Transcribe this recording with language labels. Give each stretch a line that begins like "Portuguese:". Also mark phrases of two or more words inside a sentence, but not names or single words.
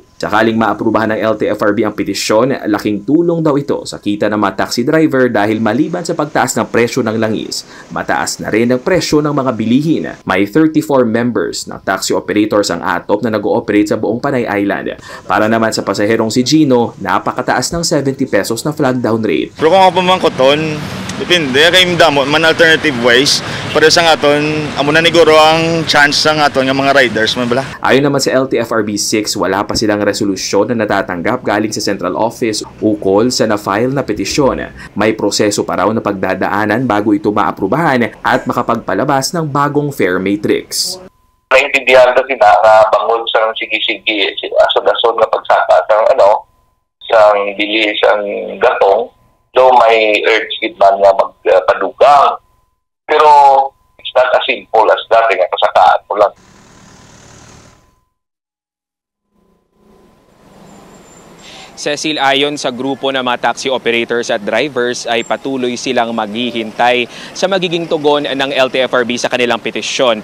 Filipino: Sakaling maaprubahan ng LTFRB ang petisyon, laking tulong daw ito sa kita ng mga
English: taxi driver
Filipino: dahil maliban sa pagtaas ng presyo ng langis, mataas na rin ang presyo ng mga bilihin. May 34 members ng
English: taxi operators
Filipino: ang ATOP na nag-ooperate sa buong Panay Island. Para naman sa pasaherong si Gino, napakataas ng 70 pesos na
English: flag down rate.
Hiligaynon: Pero kung ako pamangkoton, depende kay damo man
English: alternative ways
Hiligaynon: para sa aton amo na niguro ang chance sa aton nga mga riders man bala.
Filipino: Ayon naman sa LTFRB 6, wala pa silang resolusyon na natatanggap galing sa
English: central office
Filipino: ukol sa na-file na petisyon. May proseso pa raw na pagdadaanan bago ito maaprubahan at makapagpalabas ng bagong
English: fare matrix.
Hiligaynon: Naintindihan na sila na bangod sa sige-sige asod-asod na pagsaka sa bili sa gatong. So may urge man nga magpadugang. Pero
English: it's not as simple as
Hiligaynon: dati nga kasakaan mo lang.
Filipino: Cecil, ayon sa grupo ng mga
English: taxi operators
Filipino: at drivers ay patuloy silang maghihintay sa magiging tugon ng LTFRB sa kanilang petisyon.